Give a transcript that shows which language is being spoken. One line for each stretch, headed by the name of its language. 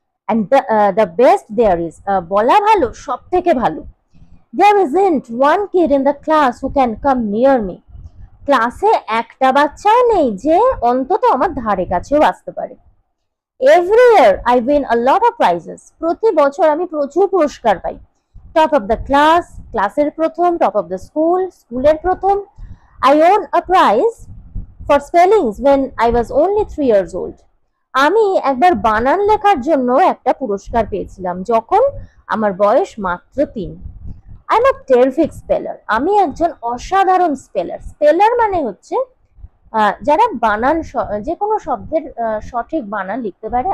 English: And the best there is,
Bangla: বলা ভালো, সব থেকে ভালো।
English: There isn't one kid in the class who can come near me.
Bangla: ক্লাসে একটা বাচ্চাও নেই যে অন্তত আমার ধারে কাছেও আসতে পারে।
English: Every year I win a lot of prizes.
Bangla: প্রতি বছর আমি প্রচুর পুরস্কার পাই।
English: Top of the class,
Bangla: ক্লাসের প্রথম,
English: top of the school,
Bangla: স্কুলের প্রথম।
English: I won a prize for spellings when I was only 3 years old.
Bangla: আমি একবার বানান লেখার জন্য একটা পুরস্কার পেয়েছিলাম যখন আমার বয়স মাত্র 3।
English: I am a terrific speller.
Bangla: আমি একজন অসাধারণ স্পেলার মানে হচ্ছে যারা বানান, যে কোনো শব্দের সঠিক বানান লিখতে পারে।